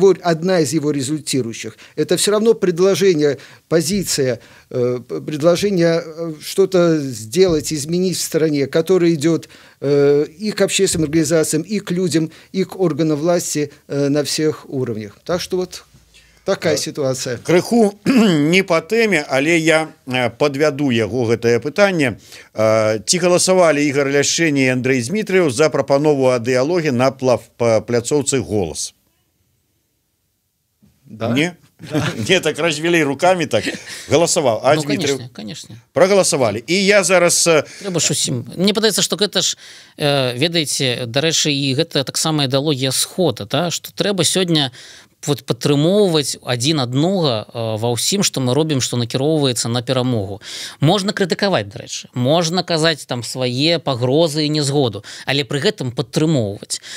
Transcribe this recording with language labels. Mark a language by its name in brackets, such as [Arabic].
[Russian] одна из его результирующих, это все равно предложение, позиция, предложение что-то сделать, изменить в стране, которое идет и к общественным организациям, и к людям, и к органам власти на всех уровнях. Так что вот такая ситуация. [Belarusian] Крыху не по тэме, але я подвяду яго гэтае пытанне. Ці галасавалі Ігор Ляшчэня і Андрэй Змітрыеў за прапанову о дыялоге на пляцоўцы «Голас»? Да? Не? Да. [Russian] Не, так развели руками, так голосовал. А ну, конечно. Проголосовали. И я зараз... [Belarusian] Мне падаецца, что гэта ж, ведаеце, дарэчы, і гэта таксама ідэалогія схода, да? Что трэба сёння вот падтрымоўваць адзін аднога ва ўсім, што мы робім, што накіроўваецца на перамогу. Можна крытыкаваць, дарэчы, можна казаць там свае пагрозы і нязгоду, але пры гэтым падтрымоўваць.